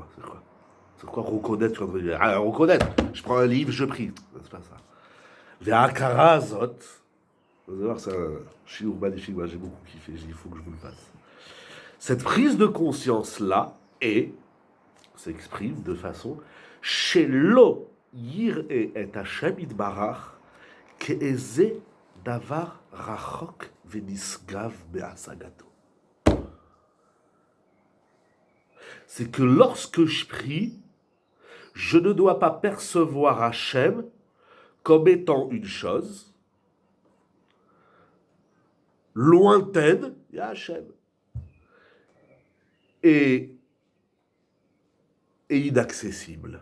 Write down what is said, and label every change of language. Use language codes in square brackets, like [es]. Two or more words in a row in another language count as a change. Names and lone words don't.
[fr] C'est quoi? C'est quoi reconnaître? Reconnaître. Je prends un livre, je prie. C'est pas ça. [he] והעיקר זאת. [fr] Vous allez voir, c'est un shiur magnifique. Moi, j'ai beaucoup kiffé. Il faut que je vous le fasse. Cette prise de conscience-là s'exprime de façon [he] שלא יראה את השם יתברך כאיזה דבר רחוק ונשגב בהשגתו. C'est que lorsque je prie, je ne dois pas percevoir Hachem comme étant une chose lointaine, il y a Hachem, et inaccessible.